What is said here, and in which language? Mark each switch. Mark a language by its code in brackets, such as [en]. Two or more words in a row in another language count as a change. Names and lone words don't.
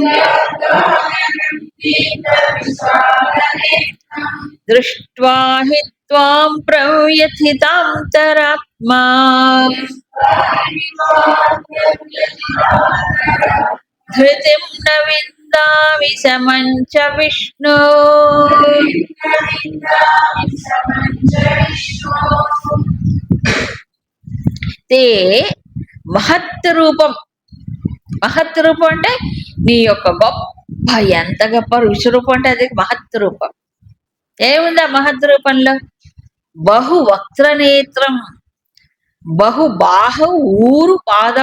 [sa] दृष्ट्वा हि त्वां प्रव्यथितान्तरात्मा धृतिं न विन्दामि समं च विष्णो ते మహత్ రూపం. [te] మహత్ రూపం అంటే నీ యొక్క గొప్ప, ఎంత గొప్ప విశ్వరూపం అంటే అది మహత్ రూపం. ఏముంది ఆ మహత్ రూపంలో? [sa] బహు వక్త్రనేత్రం, బహు బాహ ఊరు పాదం.